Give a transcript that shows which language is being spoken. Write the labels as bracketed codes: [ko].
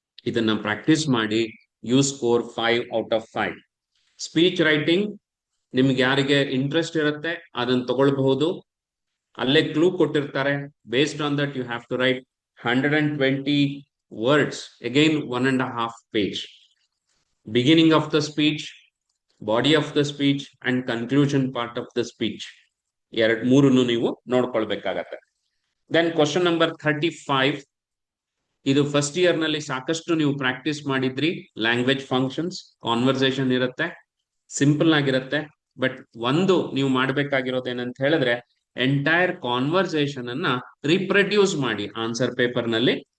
[kn] ಇದನ್ನ ಪ್ರಾಕ್ಟೀಸ್ ಮಾಡಿ, [en] You score 5 out of 5. [kn] Speech writing ನಿಮ್ಗೆ ಯಾರಿಗೆ ಇಂಟ್ರೆಸ್ಟ್ ಇರುತ್ತೆ ಅದನ್ನ ತಗೊಳ್ಬಹುದು. ಅಲ್ಲೇ ಕ್ಲೂ ಕೊಟ್ಟಿರ್ತಾರೆ, [en] Based on that you have to write 120 words, again 1.5 page. Beginning of the speech, body of the speech and conclusion part of the speech. [kn] ಮೂರನ್ನು ನೀವು ನೋಡ್ಕೊಳ್ಬೇಕಾಗತ್ತೆ. Then question number 35, ಇದು ಫಸ್ಟ್ ಇಯರ್ ನಲ್ಲಿ ಸಾಕಷ್ಟು ನೀವು ಪ್ರಾಕ್ಟೀಸ್ ಮಾಡಿದ್ರಿ. Language functions, conversation ಇರುತ್ತೆ, simple ಆಗಿರುತ್ತೆ. But ಒಂದು ನೀವು ಮಾಡ್ಬೇಕಾಗಿರೋದು ಏನಂತ ಹೇಳಿದ್ರೆ, ಎಂಟೈರ್ ಕಾನ್ವರ್ಸೇಷನ್ ಅನ್ನ ರೀಪ್ರೊಡ್ಯೂಸ್ ಮಾಡಿ ಆನ್ಸರ್ ಪೇಪರ್ ನಲ್ಲಿ.